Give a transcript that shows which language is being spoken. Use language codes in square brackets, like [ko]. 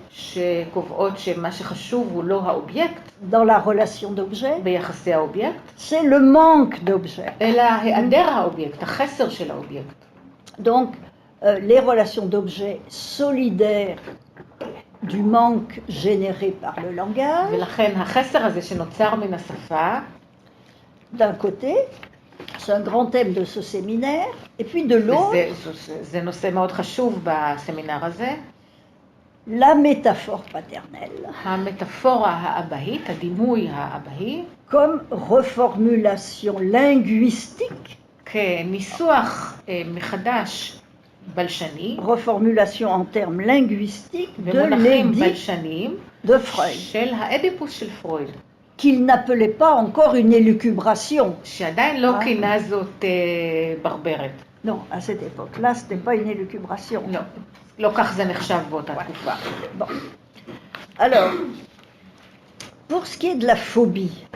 [he] שקובעות שמה שחשוב הוא לא האובייקט [fr] dans la relation d'objet, [he] ביחסי האובייקט, [fr] c'est le manque d'objet. [he] אלא היעדר האובייקט, החסר של האובייקט. [fr] Donc, les relations d'objet solidaires du manque généré par le langage, [he] ולכן החסר הזה שנוצר מן השפה, [fr] d'un côté, c'est un grand thème de ce séminaire, et puis de l'autre, [he] זה נושא מאוד חשוב בסמינר הזה, [fr] la métaphore paternelle, [he] המטאפורה האבהית, הדימוי האבהי, [fr] comme reformulation linguistique, [he] כניסוח מחדש בלשני, [fr] reformulation en termes linguistiques de [he] במונחים [fr] l'édit [he] בלשניים [fr] de Freud, [he] של האדיפוס של פרויד, [fr] qu'il n'appelait pas encore une élucubration. [he] שעדיין לא כינה זאת ברברת. [fr] Non, à cette époque-là, ce n'était pas une élucubration. [he] לא, לא כך זה נחשב באותה תקופה. [fr] Bon. Alors, pour ce qui est de la phobie,